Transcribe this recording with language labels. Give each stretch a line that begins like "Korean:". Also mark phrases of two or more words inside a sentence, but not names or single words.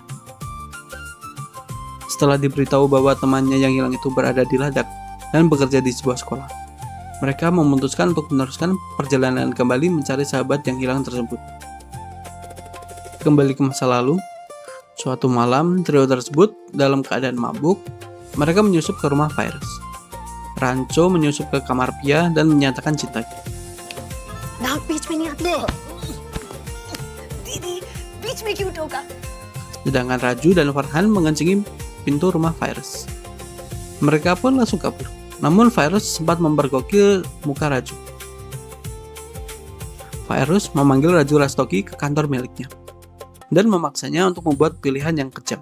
Indonesian: Setelah diberitahu bahwa temannya yang hilang itu berada di Ladakh dan bekerja di sebuah sekolah, mereka memutuskan untuk meneruskan perjalanan kembali mencari sahabat yang hilang tersebut. Kembali ke masa lalu, suatu malam trio tersebut dalam keadaan mabuk, mereka menyusup ke rumah Virus. Rancho menyusup ke kamar Pia dan menyatakan cintanya.
Hindi: नाक बीच में नहीं आती दीदी बीच में क्यों टोका
Indonesian: Sedangkan Raju dan Farhan mengencingi pintu rumah Virus. Mereka pun langsung kabur. Namun Virus sempat mempergokil muka Raju. Virus memanggil Raju Rastogi ke kantor miliknya dan memaksanya untuk membuat pilihan yang kejam.